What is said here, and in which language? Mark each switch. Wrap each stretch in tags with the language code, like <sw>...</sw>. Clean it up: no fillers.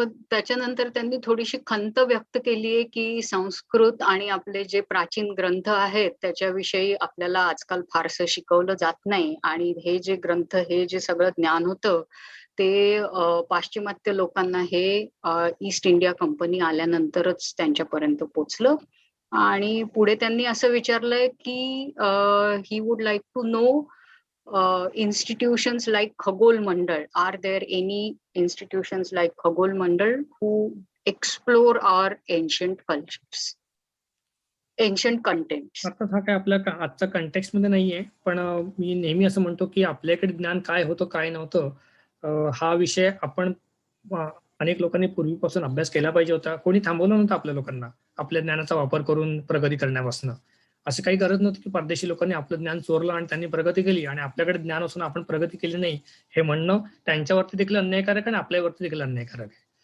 <mr>त्याच्यानंतर त्यांनी थोडीशी खंत व्यक्त केली आहे, की संस्कृत आणि आपले जे प्राचीन ग्रंथ आहेत, त्याच्याविषयी आपल्याला आजकाल फारसं शिकवलं जात नाही आणि हे जे ग्रंथ, हे जे सगळं ज्ञान होतं, ते पाश्चिमात्य लोकांना हे ईस्ट इंडिया कंपनी आल्यानंतरच त्यांच्यापर्यंत पोहोचलं. आणि पुढे त्यांनी असं विचारलंय, की</mr> <en>ही would like to know institutions like Khagol Mandal. Are there any institutions like Khagol Mandal who explore our ancient cultures, ancient contents?</en> <mr>अर्थात हा काय आपल्या आजचा कंटेक्स्ट मध्ये नाहीये, पण मी नेहमी असं म्हणतो की आपल्याकडे ज्ञान काय होतं काय नव्हतं, हा विषय आपण अनेक लोकांनी पूर्वीपासून अभ्यास केला पाहिजे होता. कोणी थांबवलं नव्हतं आपल्या लोकांना आपल्या ज्ञानाचा वापर करून प्रगती करण्यापासून. असं काही गरज नव्हती की परदेशी लोकांनी आपलं ज्ञान चोरलं आणि त्यांनी प्रगती केली आणि आपल्याकडे ज्ञान असून आपण प्रगती केली नाही, हे म्हणणं त्यांच्यावरती देखील अन्यायकारक आणि आपल्यावरती देखील अन्यायकारक आहे.</mr>